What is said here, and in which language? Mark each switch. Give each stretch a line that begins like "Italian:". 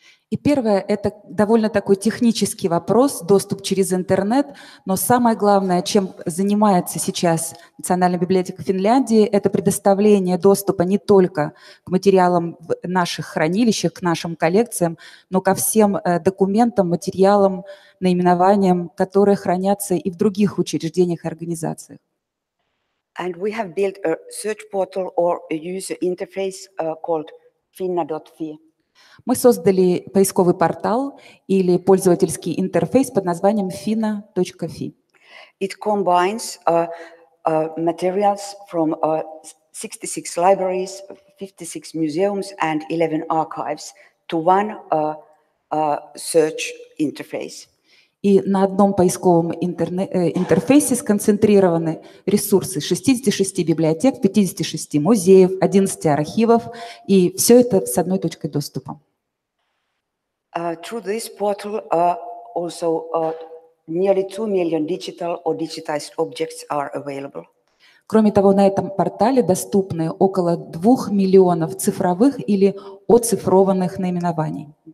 Russian: И первое – это довольно такой технический вопрос, доступ через интернет, но самое главное, чем занимается сейчас Национальная библиотека Финляндии, это предоставление доступа не только к материалам в наших хранилищах, к нашим коллекциям, но ко всем документам, материалам, наименованиям, которые хранятся и в других учреждениях и организациях.
English: And we have built a search portal or a user interface called finna.fi.
Russian: Мы создали поисковый портал или пользовательский интерфейс под названием finna.fi.
English: It combines materials from 66 libraries, 56 museums and 11 archives to one search interface.
Russian: И на одном поисковом интерфейсе сконцентрированы ресурсы 66 библиотек, 56 музеев, 11 архивов, и все это с одной точкой доступа.
English: Through this portal, also nearly 2 million digital or digitized objects are available.
Russian: Кроме того, на этом портале доступны около 2 миллионов цифровых или оцифрованных наименований.